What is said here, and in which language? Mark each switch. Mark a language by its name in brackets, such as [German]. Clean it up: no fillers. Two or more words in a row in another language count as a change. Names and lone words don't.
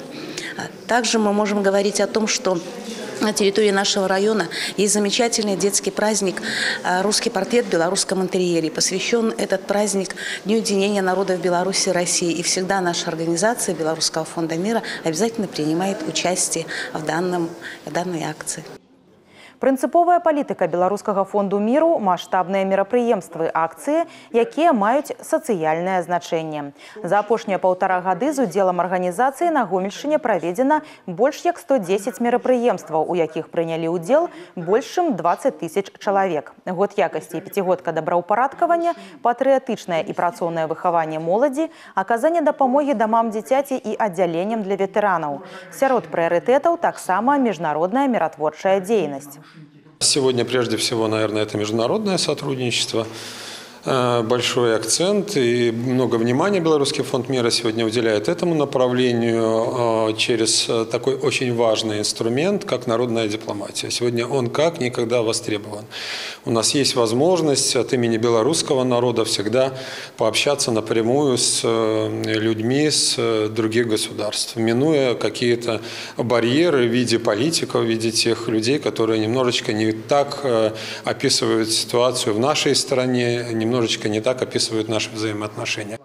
[Russian] Также мы можем говорить о том, что на территории нашего района есть замечательный детский праздник «Русский портрет в белорусском интерьере». Посвящен этот праздник Дню единения народов Беларуси и России. И всегда наша организация Белорусского фонда мира обязательно принимает участие в данной акции. [Belarusian] Прынцыповая палітыка Белорусского фонду миру – масштабныя мерапрыемствы, акции, якія маюць сацыяльнае значэнне. За апошнія паўтара гады з удзелам арганізацыі на Гомельшчыне праведзена больш як 110 мерапрыемстваў, у якіх прынялі ўдзел больш чым 20 тысяч чалавек. Год якасці і пяцігодка добраўпарадкавання, патрыятычнае і працоўнае выхаванне моладзі, аказанне дапамогі дамам дзіцяці і аддзяленням для ветэранаў. Сярод прыярытэтаў таксама міжнародная миротворчая дзейнасць. [Russian] Сегодня прежде всего, наверное, это международное сотрудничество. Большой акцент и много внимания Белорусский фонд мира сегодня уделяет этому направлению через такой очень важный инструмент, как народная дипломатия. Сегодня он как никогда востребован. У нас есть возможность от имени белорусского народа всегда пообщаться напрямую с людьми с других государств, минуя какие-то барьеры в виде политиков, в виде тех людей, которые немножечко не так описывают ситуацию в нашей стране, немножечко не так описывают наши взаимоотношения.